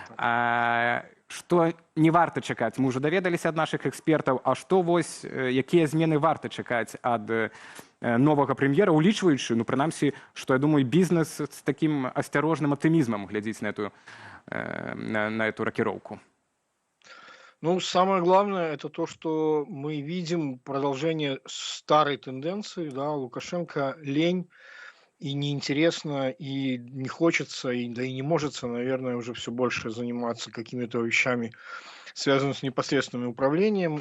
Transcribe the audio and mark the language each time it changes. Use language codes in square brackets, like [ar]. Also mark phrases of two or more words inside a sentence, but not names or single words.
[be] Што не варта чакаць? Мы ўжо даведаліся ад нашых экспертаў, а што вось, якія змены варта чакаць ад новага прэм'ера, улічваючы, ну, прынамсі, што, я думаю, бізнес з такім асцярожным аптымізмам глядзіць на [ru] эту рокировку. Ну, самое главное, это то, что мы видим продолжение старой тенденции, да, Лукашенко лень и неинтересно, и не хочется, да и не может, наверное, уже все больше заниматься какими-то вещами, связанными с непосредственным управлением.